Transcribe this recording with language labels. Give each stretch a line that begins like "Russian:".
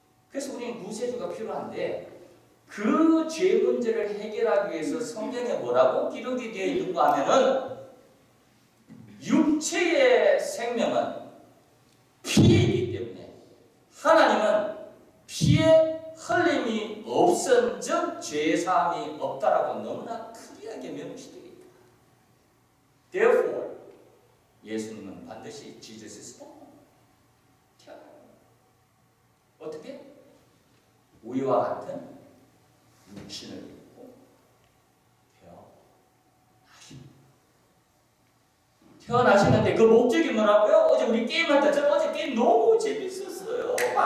Korean: 그래서 우리는 구세주가 필요한데 그 죄 문제를 해결하기 위해서 성경에 뭐라고 기록이 되어 있는가 하면은 육체의 생명은 피이기 때문에 하나님은 피의 흘림이 없은즉 죄사함이 없다라고 너무나 클리어하게 명시되어 있다.
English: Therefore,
Korean: 예수님은 반드시
English: Jesus is born.
Korean: 어떻게? 우리와 같은 육신을 입고 태어나시는데 그 목적이 뭐라고요? 어제 우리 게임할 때 저는 어제 게임 너무 재밌었어요.